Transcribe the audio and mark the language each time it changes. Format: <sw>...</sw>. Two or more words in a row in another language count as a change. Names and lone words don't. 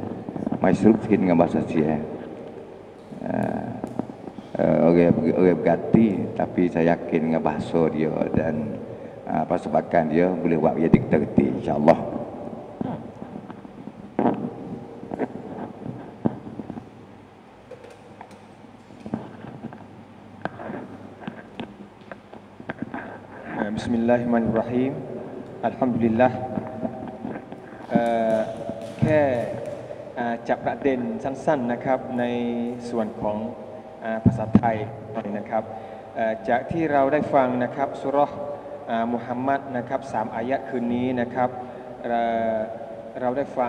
<ms>Mai seru sikit dengan bahasa Sia. Orang berganti tapi saya yakin dengan bahasa dia dan persebakan dia boleh buat jadi kita reti insya-Allah.</ms> <ar>Bismillahirrahmanirrahim.</ar> <th>Alhamdulillah แค่จับประเด็นสั้นๆนะครับในส่วนของภาษาไทยนะครับจากที่เราได้ฟังนะครับสุเราะห์มุฮัมมัดนะครับ3อายะห์คืนนี้นะครับเราได้ฟัง</th>